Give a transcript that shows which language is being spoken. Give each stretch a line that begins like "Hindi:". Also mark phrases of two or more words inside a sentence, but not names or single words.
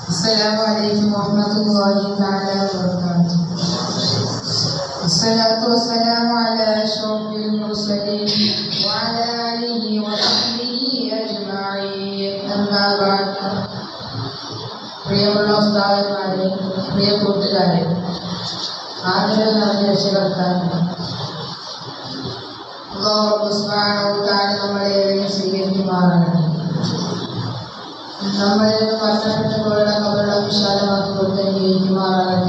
Arabic: السلام عليكم ورحمة الله تعالى وبركاته. الصلاة والسلام على أشرف المرسلين وعلى آله وصحبه أجمعين. أما بعد.
Malayalam: പ്രിയമുള്ള ഉസ്താദന്മാരെ, പ്രിയ കൂട്ടുകാരെ, ആദരവ് നിറഞ്ഞ രക്ഷകർത്താക്കളെ, അല്ലാഹു
Arabic: سبحانه وتعالى
Malayalam: നമ്മളെ സ്വീകരിക്കുമാറാകട്ടെ. നമ്മളിൽ നിന്ന് മരണപ്പെട്ടവരുടെ കബറുകൾ വിശാലമാക്കി കൊടുത്ത് അനുഗ്രഹിക്കുമാറാകട്ടെ.